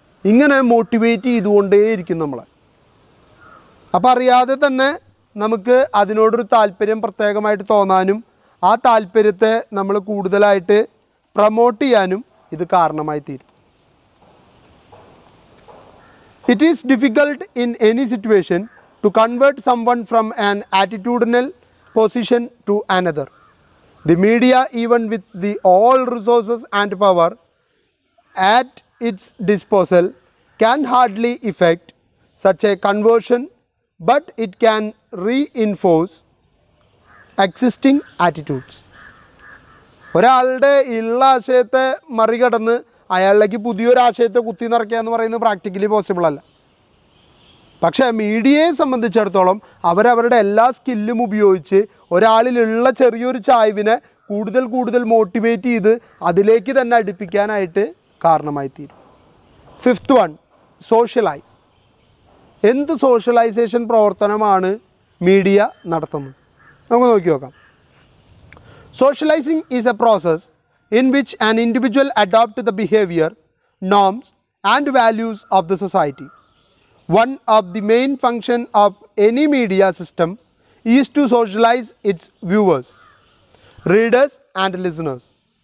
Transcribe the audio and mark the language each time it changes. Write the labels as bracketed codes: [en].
[ml] ഇങ്ങനെ മോട്ടിവേറ്റ് ചെയ്തുകൊണ്ടേയിരിക്കും നമ്മളെ. അപ്പോൾ അറിയാതെ തന്നെ നമുക്ക് അതിനോടൊരു താല്പര്യം പ്രത്യേകമായിട്ട് തോന്നാനും ആ താല്പര്യത്തെ നമ്മൾ കൂടുതലായിട്ട് പ്രൊമോട്ട് ചെയ്യാനും ഇത് കാരണമായി തീരും. [en] It is difficult in any situation to convert someone from an attitudinal position to another. The media, even with the all resources and power at its disposal, can hardly effect such a conversion, but it can reinforce existing attitudes. [ml] ഒരാളുടെ ഉള്ള ആശയത്തെ മറികടന്ന് അയാളിലേക്ക് പുതിയൊരു ആശയത്തെ കുത്തി നിറയ്ക്കുക എന്ന് പറയുന്നത് practically possible അല്ല. പക്ഷേ മീഡിയയെ സംബന്ധിച്ചിടത്തോളം അവരവരുടെ എല്ലാ സ്കില്ലും ഉപയോഗിച്ച് ഒരാളിലുള്ള ചെറിയൊരു ചായ്വിനെ കൂടുതൽ കൂടുതൽ മോട്ടിവേറ്റ് ചെയ്ത് അതിലേക്ക് തന്നെ അടുപ്പിക്കാനായിട്ട് കാരണമായി തീരും. 5th one, socialise. എന്ത് സോഷ്യലൈസേഷൻ പ്രവർത്തനമാണ് മീഡിയ നടത്തുന്നത്? നമുക്ക് നോക്കി നോക്കാം. [en] Socializing is a process in which an individual adopts the behavior, norms and values of the society. One of the main functions of any media system is to socialize its viewers, readers and listeners.